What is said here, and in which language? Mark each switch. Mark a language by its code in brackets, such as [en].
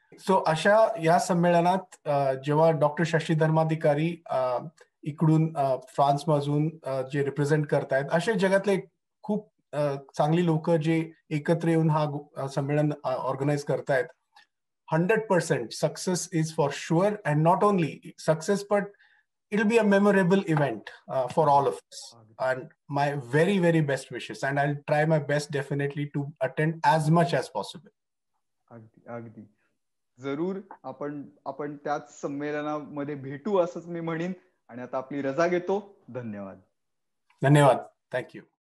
[mr] So अशा या संमेलनात जेव्हा डॉक्टर शशी धर्माधिकारी इकडून फ्रान्समधून जे रिप्रेझेंट करतायत, असे जगातले खूप चांगली लोक जे एकत्र येऊन हा संमेलन ऑर्गनाईज करतायत, [en] 100% success is for sure. And not only success, but it'll be a memorable event for all of us. And my very, very best wishes. And I'll try my best definitely to attend as much as possible. [mr] अगदी अगदी जरूर आपण त्याच संमेलनामध्ये भेटू असंच मी म्हणेन. आणि आता आपली रजा घेतो. धन्यवाद. धन्यवाद. थँक्यू.